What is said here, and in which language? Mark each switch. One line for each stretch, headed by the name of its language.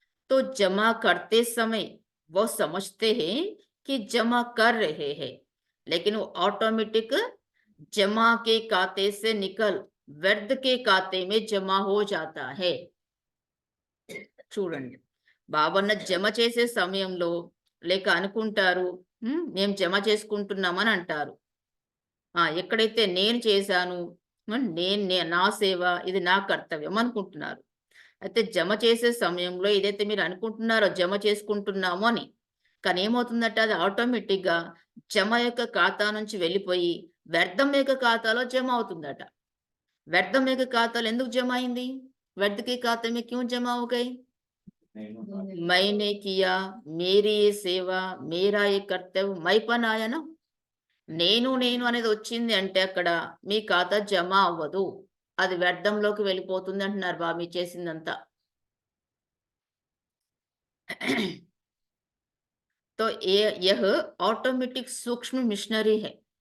Hindi: तो जमा करते समय वो समझते हैं कि जमा कर रहे हैं, लेकिन वो ऑटोमेटिक जमा के खाते से निकल व्यर्थ के खाते में जमा हो जाता है.
Telugu: చూడండి, బాబన్న జమ చేసే సమయంలో లేక అనుకుంటారు, మేము జమ చేసుకుంటున్నామని అంటారు. ఎక్కడైతే నేను చేశాను, నా సేవ, ఇది నా కర్తవ్యం అనుకుంటున్నారు. అయితే జమ చేసే సమయంలో ఏదైతే మీరు అనుకుంటున్నారో జమ చేసుకుంటున్నాము అని, కానీ ఏమవుతుందట, అది ఆటోమేటిక్గా జమ యొక్క ఖాతా నుంచి వెళ్ళిపోయి వ్యర్థం యొక్క ఖాతాలో జమ అవుతుందట. వ్యర్థం యొక్క ఖాతాలో ఎందుకు జమ అయింది?
Hindi: వ్యర్థ के खाते में क्यों जमा हो गई? मैंने किया, मेरी ये सेवा, मेरा ये कर्तव्य, మైపన్ ఆయన.
Telugu: నేను అనేది వచ్చింది అంటే అక్కడ మీ ఖాతా జమ అవ్వదు, అది వ్యర్థంలోకి వెళ్ళిపోతుంది అంటున్నారు బాబు, మీ చేసిందంతా.
Hindi: तो यह ఆటోమేటిక్ సూక్ష్మ మిషనరీ है.